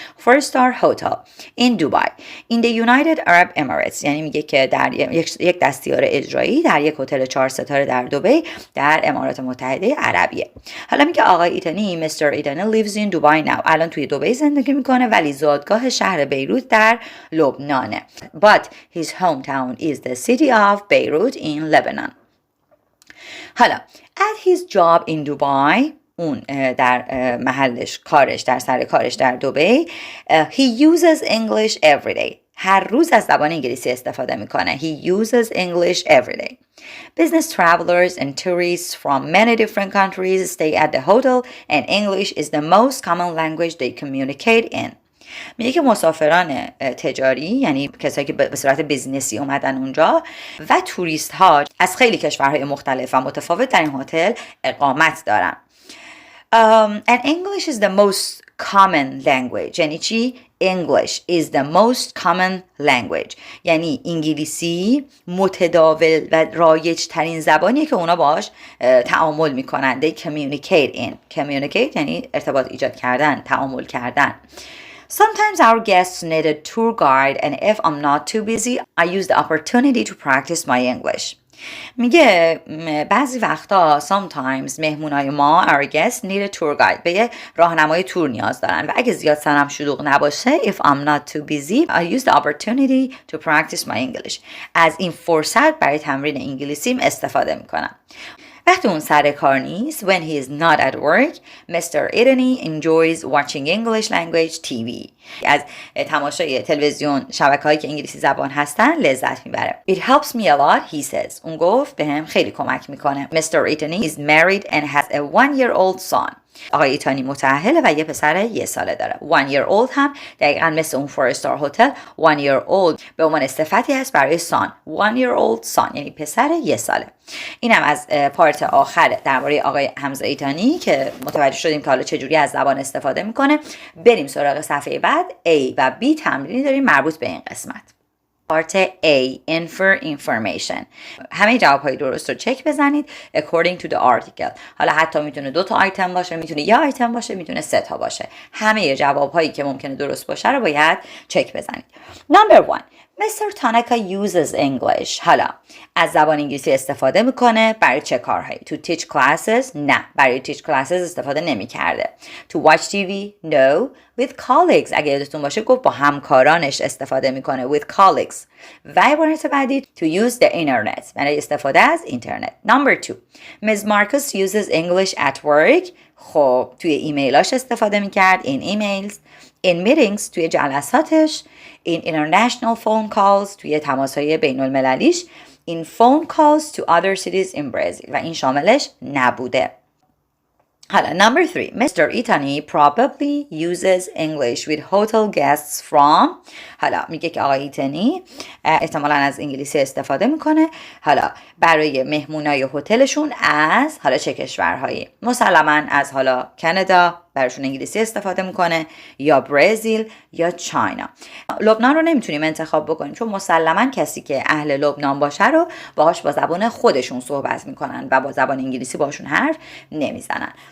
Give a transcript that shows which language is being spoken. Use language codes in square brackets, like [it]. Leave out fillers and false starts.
[en] 4-star hotel in Dubai in the United Arab Emirates، [fa] یعنی میگه که در یک دستیار اجرایی در یک هتل 4 ستاره در دبی در امارات متحده عربیه. حالا میگه آقای ایتانی Mr. ایتانی [en] lives in Dubai now، [fa] الان توی دبی زندگی میکنه ولی زادگاه شهر بیروت در لبنانه. [en] But his hometown is the city of Beirut in Lebanon. [fa] حالا [en] at his job in Dubai، [fa] اون در محلش کارش، در سر کارش در دبی، [en] he uses English every day. [fa] هر روز از زبان انگلیسی استفاده میکنه. [en] He uses English every day. Business travelers and tourists from many different countries stay at the hotel and English is the most common language they communicate in. [fa] میگه که مسافران تجاری، یعنی کسایی که به صورت بیزینسی اومدن اونجا، و توریست ها از خیلی کشورهای مختلف و متفاوت در این هتل اقامت دارن. [en] And English is the most common language. [fa] یعنی چی؟ [en] English is the most common language. [fa] یعنی انگلیسی متداول و رایج ترین زبانیه که اونا باش تعامل میکنن. [en] They communicate in. [fa] Communicate یعنی ارتباط ایجاد کردن، تعامل کردن. [en] Sometimes our guests need a tour guide and if I'm not too busy, I use the opportunity to practice my English. [fa] میگه بعضی وقتا [en] sometimes [fa] مهمونای ما [en] our guests need a tour guide، [fa] به یه راهنمای تور نیاز دارن و اگه زیاد سرم شلوغ نباشه [en] if I'm not too busy I use the opportunity to practice my English، [fa] از این فرصت برای تمرین انگلیسیم استفاده میکنم. وقتی اون سر کار نیست [en] when he is not at work Mr. [fa] Idani [en] enjoys watching English language TV، [fa] از تماشای تلویزیون شبکه‌هایی که انگلیسی زبان هستن لذت میبره. [en] It helps me a lot he says، [fa] اون گفت بهم خیلی کمک میکنه. [en] Mr. Idani is married and has a 1-year-old son، [fa] آقای ایتانی متأهله و یه پسر 1 ساله داره. 1 year old هم دقیقاً مثل اون 4 star هتل 1 year old به عنوان صفتی هست برای son. [en] 1 year old son [fa] یعنی پسر 1 ساله. اینم از پارت آخر درباره آقای حمزه ایتانی که متوجه شدیم که حالا چجوری از زبان استفاده میکنه. بریم سراغ صفحه بعد. A و B تمرینی داریم مربوط به این قسمت. پارت [en] A infer information، [fa] همه جوابهای درست رو چک بزنید [en] according to the article. [fa] حالا حتی میتونه 2 تا آیتم باشه، میتونه 1 آیتم باشه، میتونه 3 تا باشه. همه جوابهایی که ممکنه درست باشه رو باید چک بزنید. [en] Number 1 Mr. Tanaka uses English. [fa] حالا از زبان انگلیسی استفاده میکنه برای چه کارهایی؟ [en] To teach classes؟ [fa] نه، برای [en] teach classes [fa] استفاده نمیکرده. [en] To watch TV؟ No. With colleagues، [fa] اگه یادتون باشه گفت با همکارانش استفاده میکنه. [en] With colleagues. [fa] و عبارت بعدی [en] to use the internet، [fa] برای استفاده از اینترنت. [en] Number 2 Ms. Marcus uses English at work. [fa] خب توی ایمیلاش استفاده میکرد. [en] In emails. In meetings، [fa] توی جلساتش. [en] In international phone calls، [fa] توی تماسهای بین المللیش. [en] In phone calls to other cities in Brazil، [fa] و این شاملش نبوده. [en] حالا number 3 Mr. Itani probably uses English with hotel guests from. [fa] حالا میگه که آقای ایتانی احتمالاً از انگلیسی استفاده میکنه حالا برای مهمونای هتلشون از حالا چه کشورهایی؟ مسلماً از حالا کانادا براشون انگلیسی استفاده میکنه، یا برزیل یا چاینا. لبنان رو نمیتونیم انتخاب بکنیم چون مسلماً کسی که اهل لبنان باشه رو باهاش با زبان خودشون صحبت میکنن و با زبان انگلیسی باشون حرف نمیزنن.